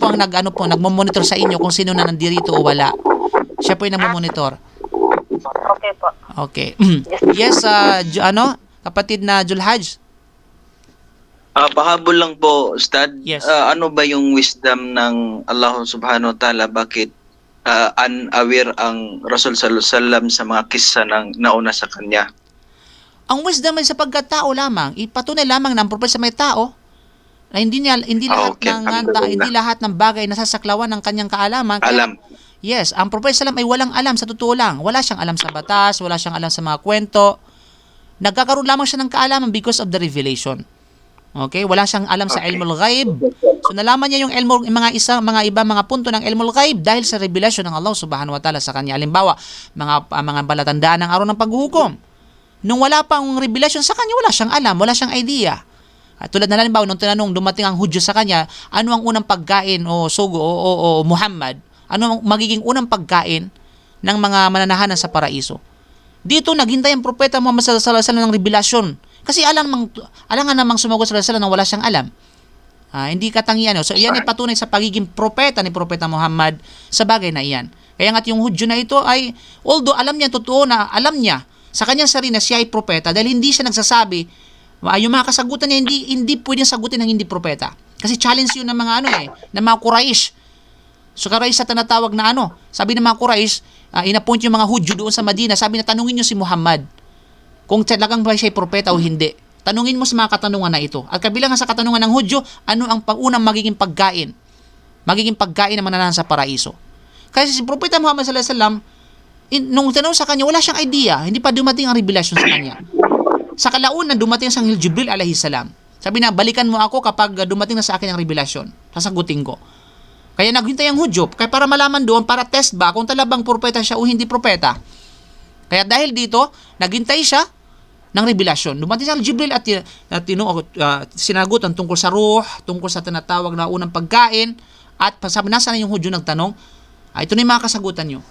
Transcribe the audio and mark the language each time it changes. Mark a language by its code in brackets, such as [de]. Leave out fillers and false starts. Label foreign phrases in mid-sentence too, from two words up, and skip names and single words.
[tl] po ang nagmo-monitor sa inyo kung sino na nandirito o wala. Siya po yung nagmo-monitor. Okay po. [en] Okay. Yes, [tl] kapatid na Julhaj. Pahabol lang po, Ustad. [en] Yes. [tl] Ano ba yung wisdom ng Allah [ar] subhanahu wa ta'ala? [tl] Bakit unaware ang Rasul [ar] sallallahu alaihi wasallam [tl] sa mga kissa ng nauna sa kanya? Ang wisdom ay sa pagkatao lamang, ipatunay lamang ng propeta sa may tao na hindi lahat ng bagay nasasaklawan ng kanyang kaalaman. Alam. Yes, ang propeta sallam ay walang alam sa totoo lang. Wala siyang alam sa batas, wala siyang alam sa mga kwento. Nagkakaroon lamang siya ng kaalaman [en] because of the revelation. [tl] Okay, wala siyang alam sa [ar] ilmul ghaib. [tl] So nalaman niya yung mga punto ng [ar] ilmul ghaib [tl] dahil sa revelasyon ng Allah [ar] Subhanahu wa Ta'ala [tl] sa kanya. Halimbawa, mga balatandaan ng araw ng paghuhukom. Nung wala pang revelasyon sa kanya, wala siyang alam, wala siyang idea. At tulad na halimbawa, nung tinanong dumating ang Hudyo sa kanya, ano ang unang pagkain o sugo o Muhammad? Ano ang magiging unang pagkain ng mga mananahanan sa paraiso? Dito naghintay ang propeta Muhammad [ar] sallallahu alaihi wasallam [tl] ng revelasyon. Kasi alam nga namang sumagot [ar] sallallahu alaihi wasallam [tl] na wala siyang alam. Hindi katangian. So iyan ay patunay sa pagiging propeta ni Propeta Muhammad sa bagay na iyan. Kaya nga't yung Hudyo na ito ay, although alam niya totoo na alam niya sa kanyang sarili na siya ay propeta dahil hindi siya nagsasabi, yung mga kasagutan niya hindi pwedeng sagutin ng hindi propeta. Kasi challenge yun ng mga ng mga Quraysh. So Quraysh sa tinatawag na sabi ng mga Quraysh, inapoint yung mga Hudyo doon sa Madina, sabi na tanungin niyo si Muhammad kung talagang ba siya ay propeta o hindi. Tanungin mo sa mga katanungan na ito. At kabilang sa katanungan ng Hudyo, ano ang unang magiging pagkain? Magiging pagkain na mananahan sa paraiso. Kasi si Propeta Muhammad [ar] sallallahu alaihi wasallam, [tl] nung tanong sa kanya, wala siyang idea. Hindi pa dumating ang revelasyon sa kanya. Sa kalaunan, dumating sa Anghel Jibril [ar] alaihi salam. [tl] Sabi na, balikan mo ako kapag dumating na sa akin ang revelasyon. Sasagutin ko. Kaya naghintay ang Hudyo, kaya para malaman doon, para test ba kung talagang propeta siya o hindi propeta. Kaya dahil dito, naghintay siya ng revelasyon. Dumating sa Jibril at sinagutan tungkol sa ruh, tungkol sa tinatawag na unang pagkain, at sabi nasa na yung Hudyo nagtanong, ito na yung mga kasagutan nyo.